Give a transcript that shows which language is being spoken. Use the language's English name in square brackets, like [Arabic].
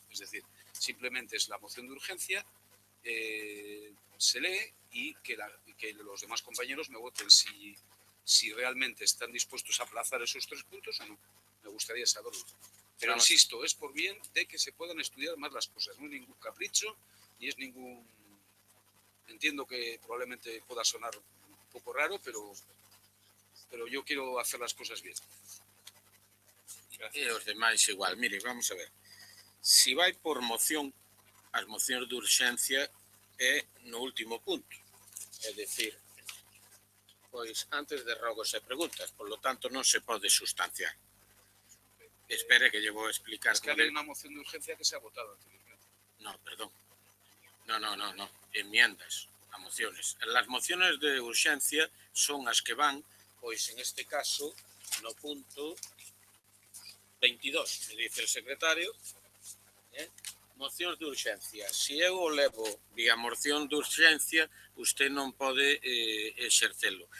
[Spanish] Es decir, simplemente es la moción de urgencia, se lee y que los demás compañeros me voten si realmente están dispuestos a aplazar esos 3 puntos o no. Me gustaría saberlo. Pero insisto, es por bien de que se puedan estudiar más las cosas. No es ningún capricho, ni es ningún... Entiendo que probablemente pueda sonar un poco raro, pero yo quiero hacer las cosas bien. [Galician] E os demais igual. Mire, vamos a ver. Si vai por moción, as mocións de urxencia é no último punto. É dicir, pois antes de rogos e preguntas, [Spanish] por lo tanto [Galician] non se pode sustanciar. Espere que lle vou explicar. [Spanish] Es que hay una moción de urgencia que se ha votado anteriormente. No, perdón. No. Enmiendas a mociones. [Galician] Las mociones de urxencia son as que van, pois en este caso, no punto 22, [Spanish] me dice el secretario, [Galician] mocións de urxencia. Se eu o levo vía moción de urxencia, usted non pode exercelo.